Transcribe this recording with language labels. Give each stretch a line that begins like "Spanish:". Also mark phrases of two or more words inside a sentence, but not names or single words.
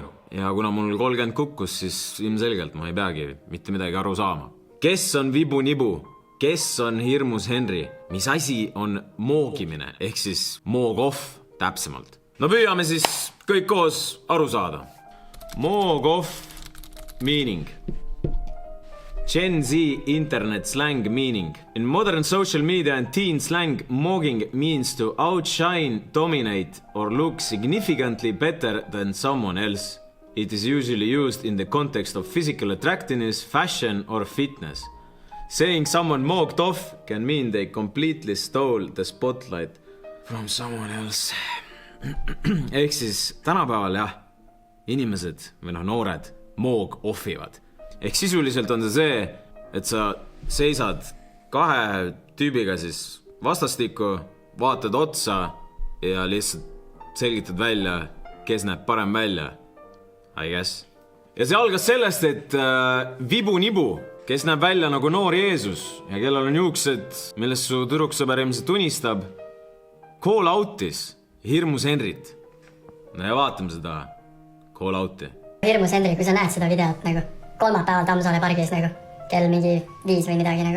Estonian: Ja kuna mul 30 kukkus, siis ilmselgelt ma ei peagi mitte midagi aru saama. Kes on Vibu-Nibu? Kes on Hirmus Henri? Mis asi on moogimine? Ehk siis moog-off täpsemalt. No püüame siis kõik koos aru saada.
English: Moog-off meaning. Gen Z internet slang meaning. In modern social media and teen slang, mogging means to outshine, dominate or look significantly better than someone else. It is usually used in the context of physical attractiveness, fashion or fitness. Saying someone mogged off can mean they completely stole the spotlight from someone else.
Estonian: Ehk siis tänapäeval jah, inimesed või noored moog-offivad. Ehk sisuliselt on see, et sa seisad kahe tüübiga siis vastastikku, vaatad otsa ja lihtsalt selgitad välja, kes näeb parem välja.
English: I guess.
Estonian: Ja see algas sellest, et Vibu-Nibu, kes näeb välja nagu noor Jeesus ja kellel on juuksed, millest su tüdruksõber ilmselt unistab,
English: call out'is
Estonian: Hirmus Henrit. No ja vaatame seda
English: call out'i.
Estonian: Hirmus Henri, kui sa näed seda videot nagu kolmapäeval Tammsaare pargis nagu kell mingi 5 või midagi nagu.